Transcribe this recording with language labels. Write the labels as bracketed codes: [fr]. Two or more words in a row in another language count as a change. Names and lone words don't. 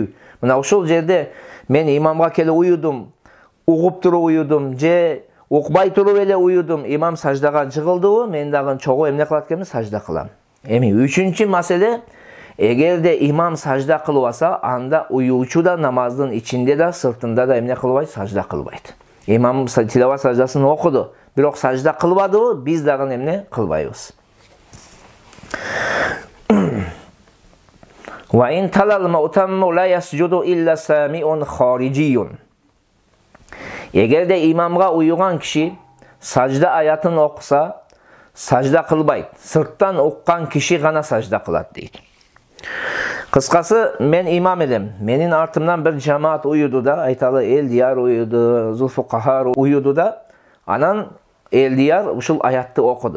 [ky] Мына ошол жерде мен имамга келип уюдум, угуп туруп уюдум, же укпай туруп эле уюдум, имам саждага жыгылдыбы, мен дагы чогуу эмне кылат экенмин? Сажда кылам. Эми үчүнчү маселе, эгер де имам сажда кылып алса, анда уюучу да намаздын ичинде да, сыртында да эмне кылбайт? Сажда кылбайт. Имам тилават саждасын окуду, бирок сажда кылбадыбы, биз дагы эмне кылбайбыз. [ar] وإن تلا المؤتم لا يسجد إلا سامع خارجي. [ky] Эгер де имамга уюган киши сажда аятын окуса, сажда кылбайт. Сырттан уккан киши гана сажда кылат дейт. Кыскасы, мен имам элем. Менин артымдан bir жамаат уюду да, айталы Элдияр уюду, Зулфукахар уюду да, анан Элдияр ушул аятты окуду.